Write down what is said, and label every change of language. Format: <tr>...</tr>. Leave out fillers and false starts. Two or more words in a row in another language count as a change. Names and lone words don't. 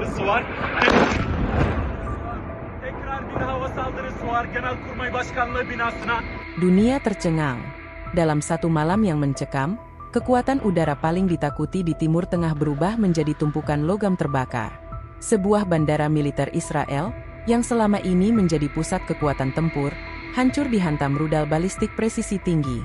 <tr>var. Tekrar bir hava saldırısı var Genelkurmay Başkanlığı binasına.</tr> <id>Dunia tercengang. Dalam satu malam yang mencekam, kekuatan udara paling ditakuti di Timur Tengah berubah menjadi tumpukan logam terbakar. Sebuah bandara militer Israel, yang selama ini menjadi pusat kekuatan tempur, hancur dihantam rudal balistik presisi tinggi.</id>